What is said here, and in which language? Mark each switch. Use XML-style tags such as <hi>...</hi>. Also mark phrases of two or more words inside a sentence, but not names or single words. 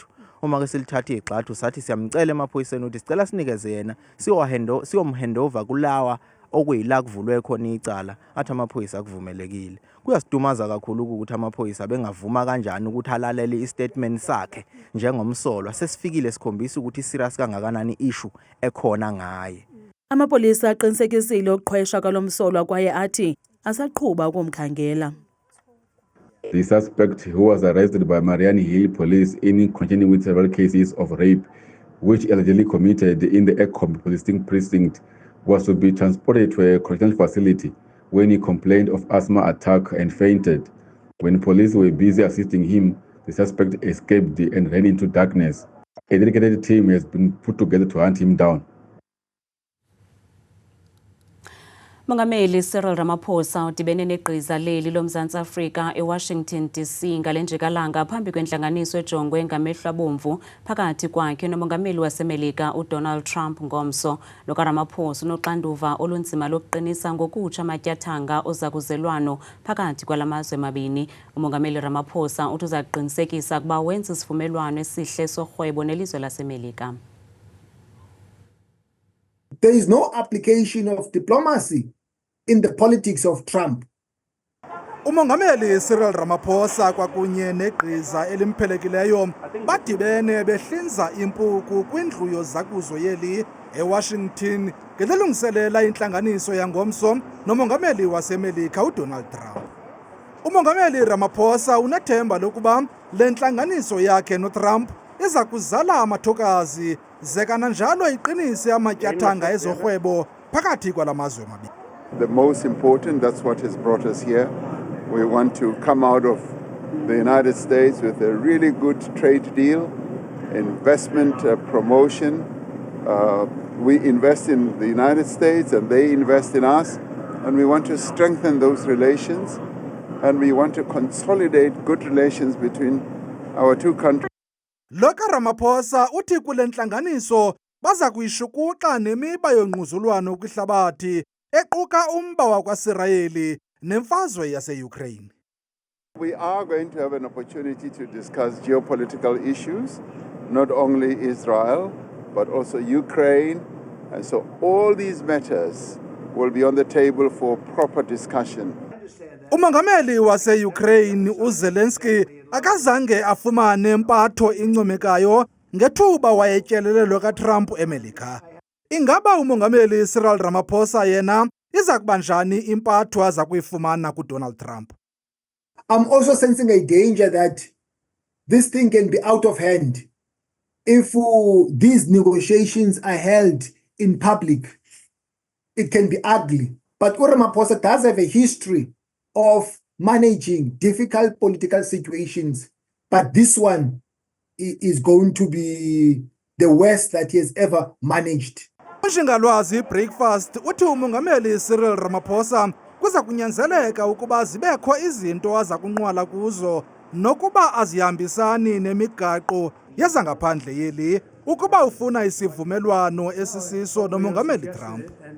<zu>Uma ke silithathe igxathu sathi siyamcela emaphoyiseni ukuthi sicela sinikeze yena siyomhandover kulawa okuyila kuvulwe khona icala athi amaphoyisa akuvumelekile. Kuyasidumaza kakhulu ukuthi amaphoyisa bengavuma kanjani ukuthi alalele istatement sakhe njengomsolwa. Sesifikile sikhombisa ukuthi serious kangakanani issue ekhona ngaye.</zu> <xh>Amapolisa aqinisekisile ukuqhwesha kwalomsolwa kwaye athi asaqhuba ukumkhangela.</xh> <en>The suspect, who was arrested by Marian Hill police in connection with several cases of rape, which allegedly committed in the Ekhombe police precinct, was to be transported to a correctional facility when he complained of asthma attack and fainted. When police were busy assisting him, the suspect escaped and ran into darkness. A dedicated team has been put together to hunt him down.</en> <xh>Mongameli Cyril Ramaphosa udibene negqiza leli loMzantsi Afrika eWashington DC ngale njikalanga phambi kwentlanganiso ejongwe ngamehlo abomvu phakathi kwakhe nomongameli waseMelika uDonald Trump ngomso. Lo kaRamaphosa unoxanduva olunzima lokuqinisa ngokutsha amatyathanga ozakuzelwano phakathi kwalamazwe mabini. Umongameli Ramaphosa uthi uzaqinisekisa ukuba wenza isivumelwano esihle sorhwebo nelizwe laseMelika.</xh> <en>There is no application of diplomacy in the politics of Trump.</en> <xh>Umongameli Cyril Ramaphosa kwakunye negqiza elimphelekileyo badibene behlinza impuku kwindlu yozakuzo yeli eWashington ngelungiselela intlanganiso yangomso nomongameli waseMelika uDonald Trump. Umongameli Ramaphosa unethemba lokuba le ntlanganiso yakhe noTrump iza kuzala amathokazi zekananjalo iqinise amatyathanga ezorhwebo phakathi kwalamazwe mabini.</xh> <en>The most important, that's what has brought us here. We want to come out of the United States with a really good trade deal investment promotion. We invest in the United States and they invest in us, and we want to strengthen those relations, and we want to consolidate good relations between our two countries.</en> <xh>Loka Ramaphosa uthi kule ntlanganiso baza kuyishukuxa nemiba yongquzulwano kwihlabathi equka umba wakwaSirayeli nemfazwe yase-Ukraine.</xh> <en>We are going to have an opportunity to discuss geopolitical issues, not only Israel, but also Ukraine. And so all these matters will be on the table for proper discussion.</en> <xh>Umongameli wase-Ukraine uZelensky akazange afumane impatho incomekayo ngethuba wayetyelelelwe kaTrump eMelika. Ingaba umongameli Cyril Ramaphosa yena iza kuba njani impatho aza kuyifumana kuDonald Trump?</xh> <en>I'm also sensing a danger that this thing can be out of hand if these negotiations are held in public. It can be ugly. But Ramaphosa does have a history of managing difficult political situations. But this one is going to be the worst that he has ever managed.</en> <xh>Unshingalwazi Breakfast uthi umongameli Cyril Ramaphosa kuza kunyanzeleka ukuba zibekho izinto aza kunqwala kuzo nokuba azihambisani nemigaqo yezangaphandle yeli ukuba ufuna isivumelwano esisiso nomongameli Trump.</xh>